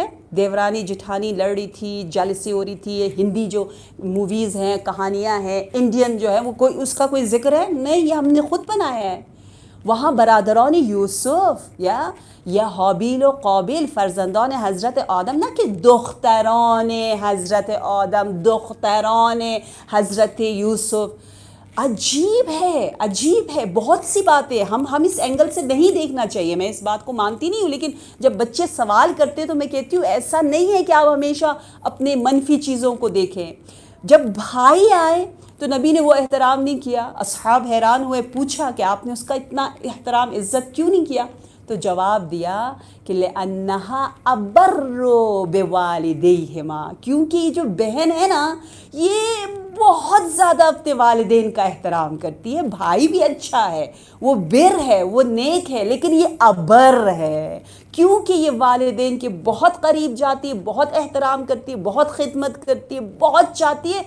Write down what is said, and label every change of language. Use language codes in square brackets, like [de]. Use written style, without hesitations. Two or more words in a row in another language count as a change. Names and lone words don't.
[ur] دیورانی جٹھانی لڑ رہی تھی، جالسی ہو رہی تھی. یہ ہندی جو موویز ہیں، کہانیاں ہیں، انڈین جو ہے وہ کوئی اس کا کوئی ذکر ہے؟ نہیں، یہ ہم نے خود بنایا ہے. وہاں برادران یوسف یا حابیل و قابیل فرزندان حضرت آدم، نہ کہ دختران حضرت آدم، دختران حضرت یوسف. عجیب ہے، عجیب ہے. بہت سی باتیں ہم اس اینگل سے نہیں دیکھنا چاہیے. میں اس بات کو مانتی نہیں ہوں، لیکن جب بچے سوال کرتے تو میں کہتی ہوں ایسا نہیں ہے کہ آپ ہمیشہ اپنے منفی چیزوں کو دیکھیں. جب بھائی آئے تو نبی نے وہ احترام نہیں کیا. اصحاب حیران ہوئے، پوچھا کہ آپ نے اس کا اتنا احترام عزت کیوں نہیں کیا؟ تو جواب دیا کہ [ar] لِأَنَّهَا أَبَرُّ بِوَالِدَيْهِمَا، [ur] کیونکہ یہ جو بہن ہے نا یہ بہت زیادہ اپنے والدین کا احترام کرتی ہے. بھائی بھی اچھا ہے، وہ بر ہے، وہ نیک ہے، لیکن یہ ابر ہے کیونکہ یہ والدین کے بہت قریب جاتی ہے، بہت احترام کرتی ہے، بہت خدمت کرتی ہے، بہت چاہتی ہے.